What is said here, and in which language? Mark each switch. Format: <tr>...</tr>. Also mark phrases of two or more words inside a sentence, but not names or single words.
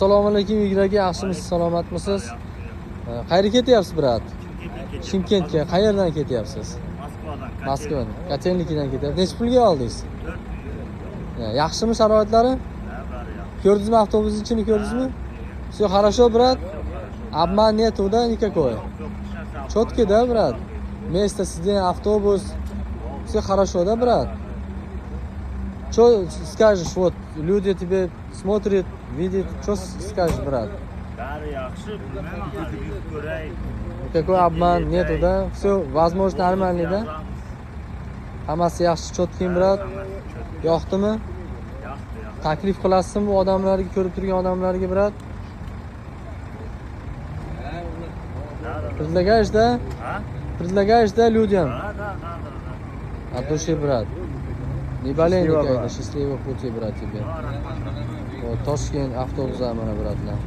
<uz>Assalomu alaykum Yigiraka, yaxshimisiz, salomatmisiz? Qayerga ketyapsiz, brat? Chimkentga. Qayerdan ketyapsiz? Moskvadan. Kotelnikidan ketyapsiz. Necha pulga oldingiz? Yaxshimi sharoitlari? Ko'rdingizmi, avtobusning ichini ko'rdingizmi?</uz> <ru>Все хорошо, брат. Обман нету, да, никакой? Четко, да, брат? Место сидения, автобус. Все хорошо, да, брат? Что скажешь, вот люди тебе смотрят, видят, что скажешь, брат? Никакой обман нету, да? Все возможно, нормально, да?</ru> <uz>Hammasi yaxshi, cho'tking, brat. Yoqdimi? Taklif qilasizmi bu odamlarga, ko'rib turgan odamlarga, brat?</uz> <ru>Предлагаешь, да? Предлагаешь, да, людям? От души, брат. Не болей никогда. Счастливого пути, брат, тебе. Вот,</ru> <uz>Toshkent avtobus zamani, bratlar.</uz>